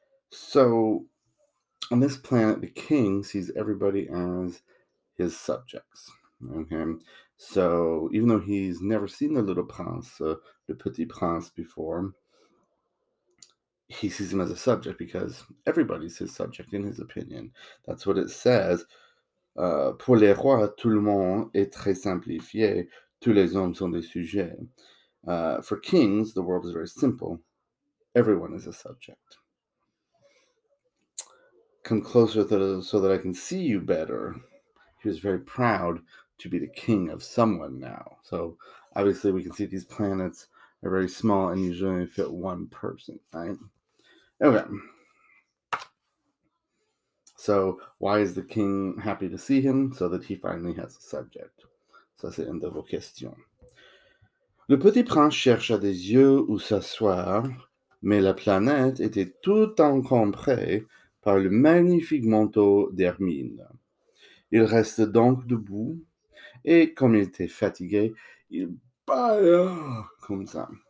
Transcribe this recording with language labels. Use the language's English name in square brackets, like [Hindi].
[English] So, on this planet, the king sees everybody as his subjects. Okay, so even though he's never seen the little prince, le petit prince, before, he sees him as a subject because everybody's his subject in his opinion. That's what it says. [French] Pour les rois, tout le monde est très simplifié. Tous les hommes sont des sujets. [English] For kings, the world is very simple. Everyone is a subject. Come closer so that I can see you better. He was very proud to be the king of someone now. So obviously we can see these planets are very small and usually only fit one person, right? Okay. So why is the king happy to see him? So that he finally has a subject. [French] Ça, c'est une de vos questions. Le petit prince chercha des yeux où s'asseoir, mais la planète était tout encombrée par le magnifique manteau d'hermine. Il reste donc debout, et comme il était fatigué, il bâilla comme ça.